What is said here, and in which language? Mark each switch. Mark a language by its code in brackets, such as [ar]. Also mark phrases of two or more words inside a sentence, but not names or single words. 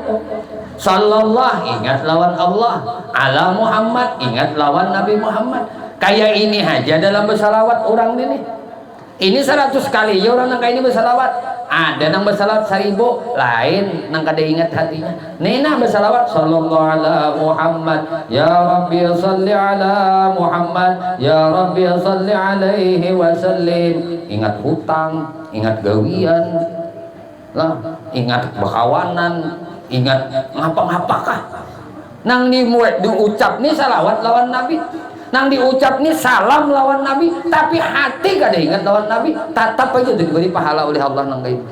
[bjn] Sallallahu ingat lawan Allah, ala Muhammad ingat lawan Nabi Muhammad. Kayak ini aja dalam bersalawat orang ini. Ini 100 kali ya orang nang kayak ini bersalawat. Ada nang bersalawat 1000, lain nang kada ingat hatinya. Nina bersalawat [ar] صلى الله على محمد، يا رب صل على محمد، يا رب صل عليه وسلم. [bjn] Ingat hutang, ingat gawian, lah, ingat bakawanan, ingat ngapa-ngapakah. Nang diucap nih salawat lawan Nabi. Nang diucap nih salam lawan Nabi, tapi hati gak ada ingat lawan Nabi, tatap aja diberi pahala oleh Allah nang kayak.